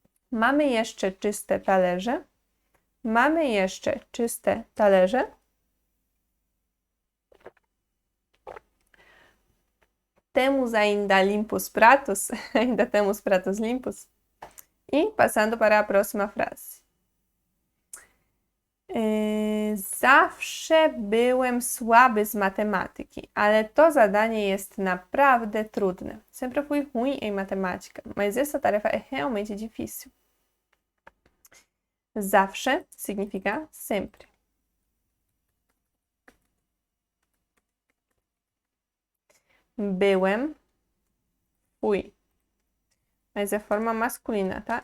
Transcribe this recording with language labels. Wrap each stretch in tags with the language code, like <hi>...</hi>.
<pl>Mamy jeszcze czyste talerze. Mamy jeszcze czyste talerze.</pl> <pt>Temos ainda limpos pratos. Ainda temos pratos limpos. E passando para a próxima frase.</pt> <pl>Zawsze byłem słaby z matematyki, ale to zadanie jest naprawdę trudne.</pl> <pt>Sempre fui ruim em matemática, mas essa tarefa é realmente difícil. Zawsze significa sempre. Byłem, fui. Mas é forma masculina, tá?</pt>